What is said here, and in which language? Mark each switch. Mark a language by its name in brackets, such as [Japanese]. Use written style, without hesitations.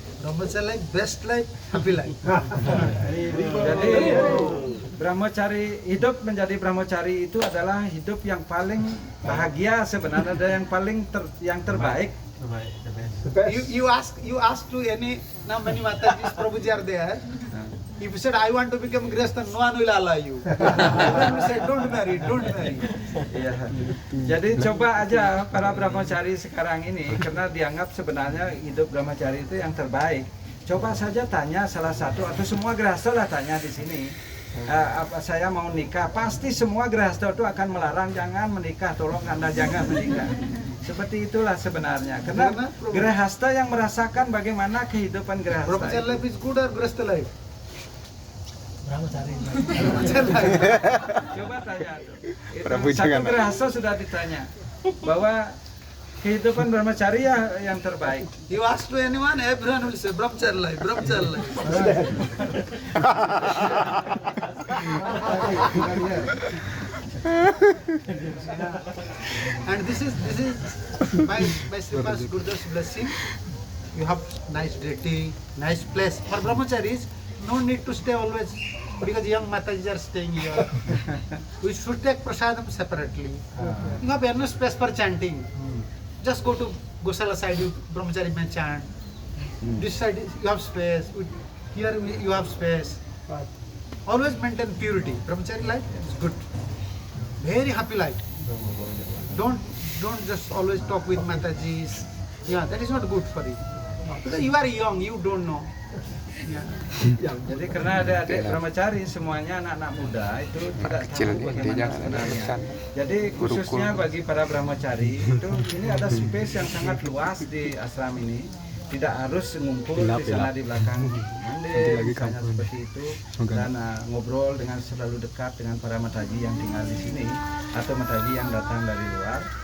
[English] Brahmachari life, best life, happy life. [Indonesian] Jadi brahmachari, hidup menjadi brahmachari itu adalah hidup yang paling bahagia sebenarnya, dan yang paling yang terbaik. [English] You ask to any, now many Matajis, Prabhuji are there. If you said I want to become Grihastha, no one will allow you. Then we said don't marry. [Indonesian] Iya. Jadi coba aja para brahmachari sekarang ini, karena dianggap sebenarnya hidup brahmachari itu yang terbaik. Coba saja tanya salah satu atau semua grihastha lah tanya di sini. Apa saya mau nikah? Pasti semua grihastha itu akan melarang, jangan menikah, tolong Anda jangan menikah. Seperti itulah sebenarnya. Karena grihastha yang merasakan bagaimana kehidupan grihastha. [English] Brahmachari life is good or Grihastha life? Brahmachari. [Indonesian] Coba tanya tuh. Satu grihastha sudah ditanya bahwa kehidupan brahmachari yang terbaik. [English] You ask to anyone, everyone will say Brahmachari life. And this is by Sripas Gurudeva's blessing. You have nice deity, nice place. For brahmacharis, no need to stay always, because young Matajis are staying here. We should take prasadam separately. You have enough space for chanting. Just go to Gosala side, brahmachari may chant. This side you have space. Here you have space. Always maintain purity. Brahmachari life is good. Very happy life. Don't just always talk with Matajis. Yeah, that is not good for you. Because you are young, you don't know. [Indonesian] Jadi karena adik-adik brahmachari semuanya anak-anak muda itu tidak tahu bagaimana sebenarnya. Jadi khususnya bagi para brahmachari itu ini ada space yang sangat luas di ashram ini. tidak harus ngumpul di sana di belakang mandir misalnya seperti itu, dan ngobrol dengan selalu dekat dengan para mataji yang tinggal di sini atau mataji yang datang dari luar.